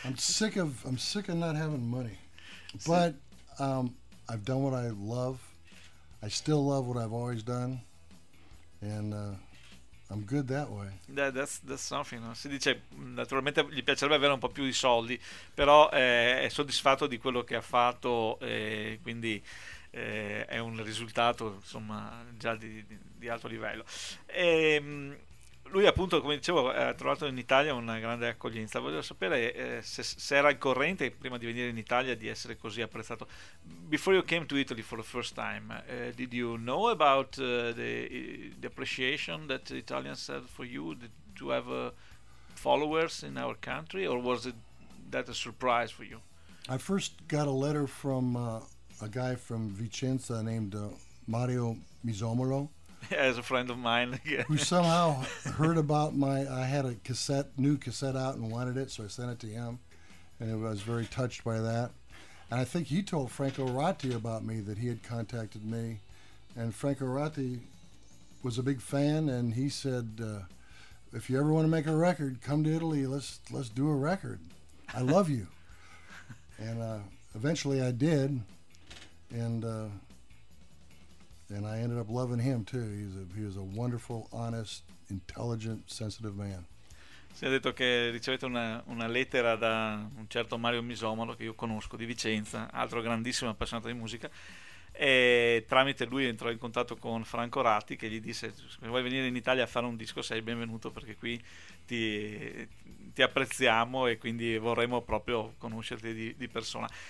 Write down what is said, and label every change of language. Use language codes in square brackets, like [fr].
[en] I'm sick of not having money, but I've done what I love. I still love what I've always done, and I'm good that way. Yeah, that's something. No? [it] Si dice, naturalmente gli piacerebbe avere un po' più di soldi, però è soddisfatto di quello che ha fatto, e quindi è un risultato, insomma, già di alto livello. E lui, appunto, come dicevo, ha trovato in Italia una grande accoglienza. Voglio sapere se era il corrente prima di venire in Italia di essere così apprezzato. [en] Before you came to Italy for the first time, did you know about the appreciation that the Italians had for you, to have followers in our country, or was it that a surprise for you? I first got a letter from a guy from Vicenza named Mario Misomolo. As a friend of mine. Who somehow heard about I had a new cassette out and wanted it, so I sent it to him, and I was very touched by that. And I think he told Franco Ratti about me, that he had contacted me, and Franco Ratti was a big fan, and he said, if you ever want to make a record, come to Italy, let's do a record. I love you. And eventually I did, and I ended up loving him too. He was a wonderful, honest, intelligent, sensitive man. [it] Si è detto che ricevete una lettera da un certo Mario Misomolo, che io conosco, di Vicenza, altro grandissimo appassionato di musica, e tramite lui entrò in contatto con Franco Ratti, che gli disse: se vuoi venire in Italia a fare un disco, sei benvenuto, perché qui ti apprezziamo e quindi vorremmo proprio conoscerti di persona.